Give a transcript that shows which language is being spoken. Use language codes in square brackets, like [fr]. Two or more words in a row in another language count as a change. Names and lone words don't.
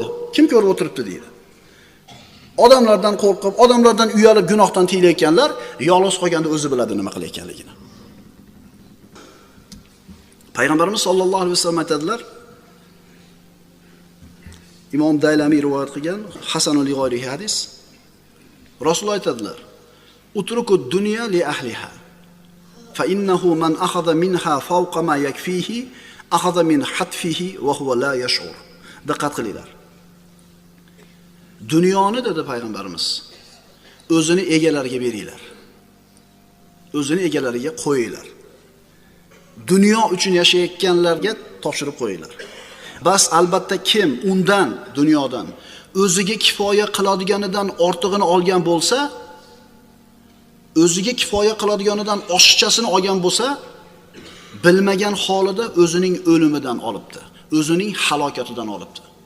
[uz] Kim ko'rib o'tiribdi deydi. Odamlardan qo'rqib, odamlardan uyalib gunohdan tiyilayotganlar yolg'iz qolganda o'zi biladi nima qilayotganligini. Payg'ambarimiz [ar] صلى الله عليه وسلم [uz] aytadilar, Imom Daylamiy rivoyat qilgan Hasanul Lig'oriy hadis. Rasululloh aytadilar: [ar] "اتركوا الدنيا لأهلها فإنه من أخذ منها فوق ما يكفيه أخذ من حتفه وهو لا يشعر." [uz] Diqqat qilinglar. Dunyoni dedi payg'ambarimiz, o'zini egalariga beringlar. O'zini egalariga qo'yinglar. Dunyo uchun yashayotganlarga topshirib qo'yinglar. Bas albatta kim undan, dunyodan o'ziga kifoya qiladiganidan ortig'ini olgan bo'lsa, o'ziga kifoya qiladiganidan oshiqchasini olgan bo'lsa, bilmagan holida o'zining o'limidan olibdi, o'zining halokatidan olibdi.